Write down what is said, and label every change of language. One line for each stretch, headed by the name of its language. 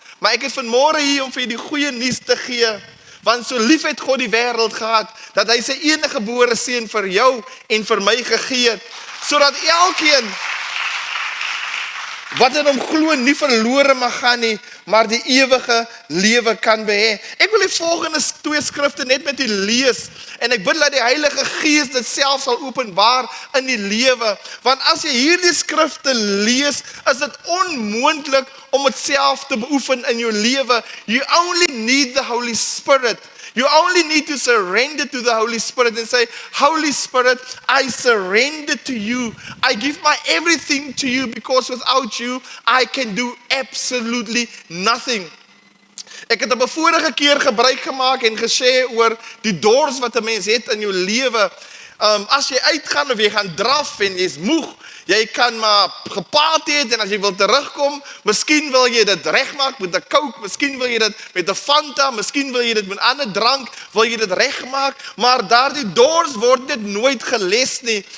Afrikaans: Maar ek is vanmôre hier om vir jy die goeie nuus te gee. Want so lief het God die wêreld gehad, dat hy sy enige gebore seun vir jou en vir my gegee het, sodat elkeen wat in hom glo nie verlore mag gaan nie, maar die ewige lewe kan behê. Ek wil die volgende 2 skrifte net met u lees, en ek bid dat die Heilige Gees dit self sal openbaar in die lewe, want as jy hierdie skrifte lees, is dit onmoontlik om dit self te beoefen in jou lewe.
English: You only need the Holy Spirit. You only need to surrender to the Holy Spirit and say, Holy Spirit, I surrender to you. I give my everything to you, because without you, I can do absolutely nothing.
Afrikaans: Ek het op 'n vorige keer gebruik gemaak en gesê oor die dors wat 'n mens het in jou lewe. As jy uitgaan of jy gaan draf en jy's moeg, jy kan maar gepaard het en as jy wil terugkom, miskien wil jy dit regmaak met 'n Coke, miskien wil jy dit met 'n Fanta, miskien wil jy dit met 'n ander drank, wil jy dit regmaak, maar daardie dors word net nooit geles nie.